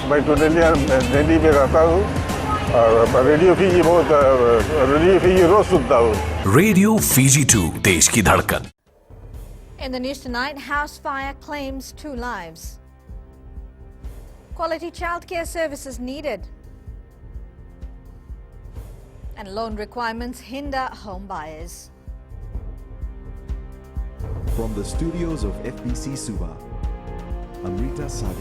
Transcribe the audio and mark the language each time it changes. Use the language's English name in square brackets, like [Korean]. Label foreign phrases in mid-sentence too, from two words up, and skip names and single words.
[Hindi] baik tu dia jadi mereka tahu रेडियो फीजी बहुत रेडियो फीजी रोज सुनता हूँ रेडियो फीजी 2 देश की धड़कन. [English] In the news tonight, house fire claims 2 lives. Quality childcare services needed. And loan requirements hinder home buyers. From the studios of FBC Suva, Amrita Sagar.